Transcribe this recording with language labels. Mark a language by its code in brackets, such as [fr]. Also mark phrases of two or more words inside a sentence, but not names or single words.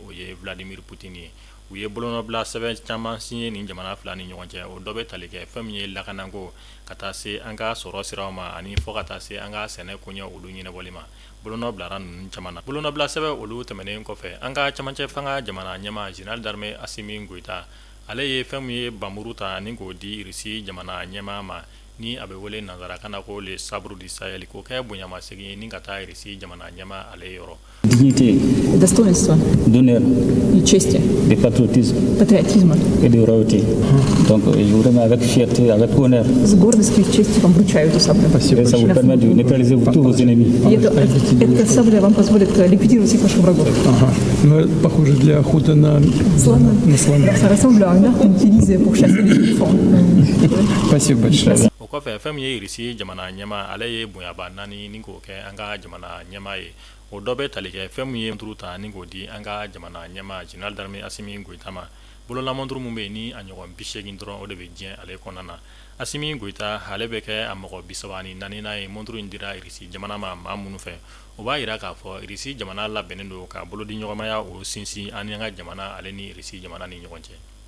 [bm] o ye Vladimir Poutine ye u ye bolonɔbila sɛbɛn caman signé nin jamana fila ni ɲɔgɔn cɛ o dɔ bɛ tali kɛ fɛn min ye lakanako ka taa se an ka sɔrɔ siraw ma ani fɔ ka taa se an ka sɛnɛ koɲɛ olu ɲɛnabɔli ma bolonɔbilara ninnu caman na bolonɔbila sɛbɛn olu tɛmɛnen kɔfɛ an ka camancɛ fanga jamana ɲɛma [fr] Général d'armée [bm] Assimi Goïta ale ye fɛn min ye banburu ta ni k'o di RISI jamana ɲɛma ma ni a bɛ wele nanzarakan na ko [fr] le sabre du Sahel [bm] k'o kɛ bonyamasegin ye ni ka taa RISI jamana ɲɛma ale yɔrɔ. [fr] Dignité, [ru] достоинства, [fr] d'honneur, [ru] и чести, [fr] de patriotisme [ru] патриотизма. [fr] et de royauté. Donc, je vous remets avec fierté, avec honneur. [ru] С гордостью и честью вам вручаю эту саблю. [fr] Et ça vous permet de neutraliser tous vos ennemis. [ru] И эта сабля вам позволит ликвидировать всех ваших врагов. Ага. Ну, это похоже для охоты на слона. [fr] Ça ressemble à une arme qu'on utilise pour chasser les éléphants. [ru] Spasibo большое. [bm] O kɔfɛ fɛn min ye RISI jamana ɲɛma ale ye bonyaba naani ni k'o kɛ an ka jamana ɲɛma ye o dɔ bɛ tali kɛ fɛn min ye monturu ta ni k'o di an ka jamana ɲɛma [fr] Général d'armée [bm] Assimi Goïta ma bololamonturu min bɛ yen ni a ɲɔgɔn 80 dɔrɔn o de bɛ diɲɛ ale kɔnɔna na Assimi Goïta ale bɛ kɛ a mɔgɔ 34 ye monturu in dira RISI jamana ma maa minnu fɛ o b'a jira k'a fɔ RISI jamana labɛnnen don ka bolo di ɲɔgɔnmaya o sinsin ani an ka jamana ale ni RISI jamana ni ɲɔgɔn cɛ.